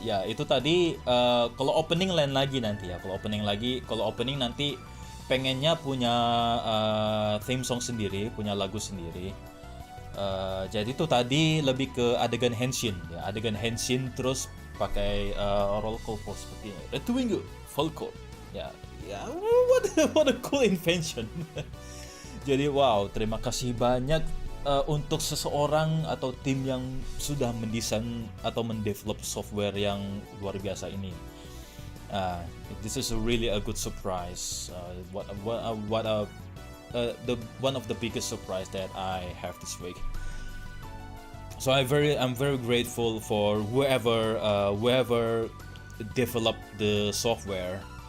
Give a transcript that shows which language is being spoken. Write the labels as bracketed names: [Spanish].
[Indonesian] Ya itu tadi kalau opening lain lagi nanti ya. Kalau opening nanti pengennya punya theme song sendiri, punya lagu sendiri. Jadi itu tadi lebih ke adegan henshin ya, adegan henshin terus pakai roll call pose seperti redwing, Falco. [English] Ya, what a cool invention. [Indonesian] Jadi wow, terima kasih banyak untuk seseorang atau tim yang sudah mendesain atau mendevelop software yang luar biasa ini. [English] This is really a good surprise. The one of the biggest surprise that I have this week. So I'm very grateful for whoever developed the software.